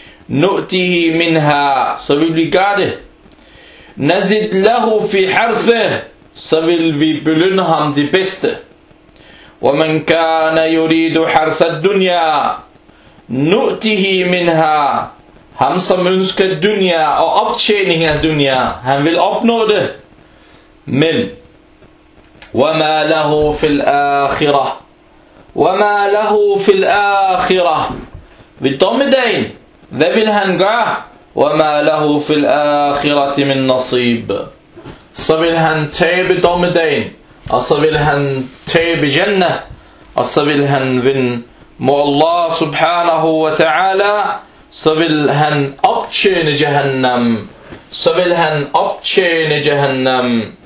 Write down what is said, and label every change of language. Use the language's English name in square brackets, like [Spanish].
[Arabic] نؤته منها, [Danish] så vil vi gøre det. [Arabic] نزد له في حرثه, [Danish] så vil vi belønne ham det bedste. [Arabic] وَمَنْ كَانَ يُرِيدُ حَرْثَ الدُّنْيَا نُؤْتِهِ مِنْهَا. [Danish] Ham som ønsker dunya og optjening af dunya, han vil opnå det. [Arabic] Men وَمَا لَهُ فِي الْآخِرَةِ وَمَا لَهُ فِي الْآخِرَةِ. [Danish] Ved dommedagen, hvad vil han gøre? [Arabic] وَمَا لَهُ فِي الْآخِرَةِ مِنْ نَصِيبِ. [Danish] Så vil han tabe dommedagen, og så vil han tabe Jannah, og så vil han vinde mod Allah subhanahu wa ta'ala, så vil han optjene Jahannam, så vil han optjene Jahannam.